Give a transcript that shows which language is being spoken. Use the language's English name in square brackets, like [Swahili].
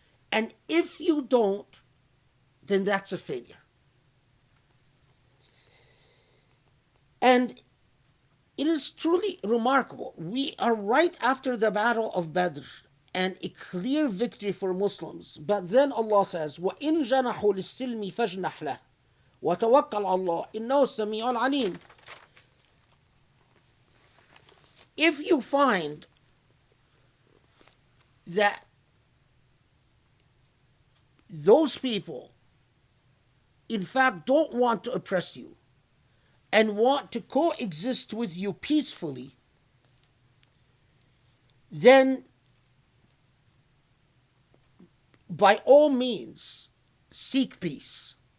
[English] And if you don't, then that's a failure. And it is truly remarkable. We are right after the Battle of Badr and a clear victory for Muslims. But then Allah says, [Arabic] وَإِن جَنَحُوا لِلسِّلْمِ فَاجْنَحْ لَهُ وَتَوَكَّلْ عَلَى اللَّهِ إِنَّهُ السَّمِيعُ الْعَلِيمُ. [English] If you find that those people, in fact, don't want to oppress you and want to coexist with you peacefully, then by all means seek peace.